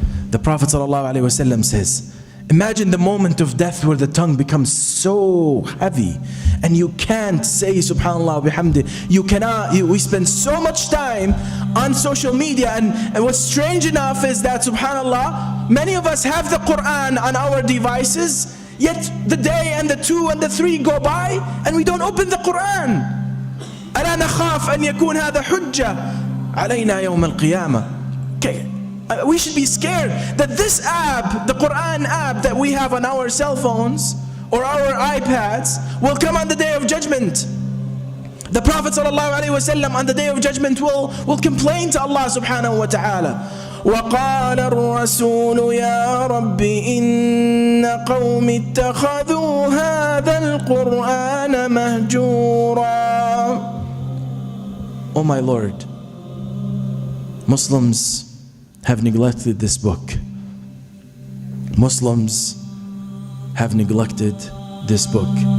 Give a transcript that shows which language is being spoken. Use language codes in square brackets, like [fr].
[en] The Prophet ﷺ says, imagine the moment of death where the tongue becomes so heavy and you can't say subhanallah bihamdi. We spend so much time on social media, and what's strange enough is that subhanallah, many of us have the Quran on our devices, yet the day and the 2 and the 3 go by and we don't open the Quran. [ar] ألا نخاف أن يكون هذا حجة علينا يوم القيامة. [en] We should be scared that this app, the Quran app that we have on our cell phones or our iPads, will come on the day of judgment. The Prophet ﷺ on the day of judgment will complain to Allah subhanahu wa ta'ala. [ar] وقال الرسول يا رب إن قوم اتخذوا هذا القرآن مهجورا. [en] Oh my Lord, Muslims have neglected this book. Muslims have neglected this book.